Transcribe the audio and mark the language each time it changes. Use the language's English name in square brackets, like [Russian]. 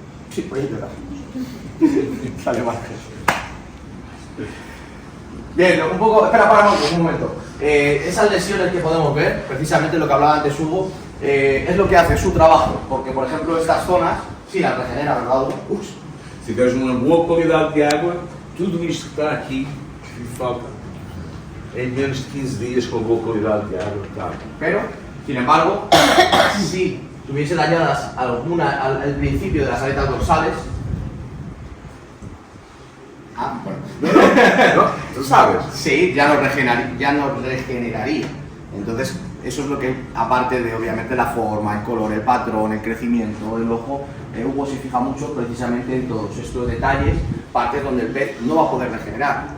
[Spanish] Sí, pues es verdad. Sale mal. Bien, un poco, espera, para un momento. Esas lesiones que podemos ver, precisamente lo que hablaba antes Hugo, es lo que hace su trabajo, porque por ejemplo estas zonas, sí las regenera, ¿verdad, Hugo? Ups. [Portuguese] Se tiveres uma boa qualidade de água, tudo isto que está aqui, que falta, em menos de 15 dias com boa qualidade de água, está. [Spanish] Pero, sin embargo, si tuviese dañadas al principio de las aletas dorsales, ¿No? ¿Tú sabes? sí, ya nos regeneraría. Entonces, eso es lo que, aparte de obviamente la forma, el color, el patrón, el crecimiento del ojo, Hugo se fija mucho precisamente en todos estos detalles, partes donde el pez no va a poder regenerar.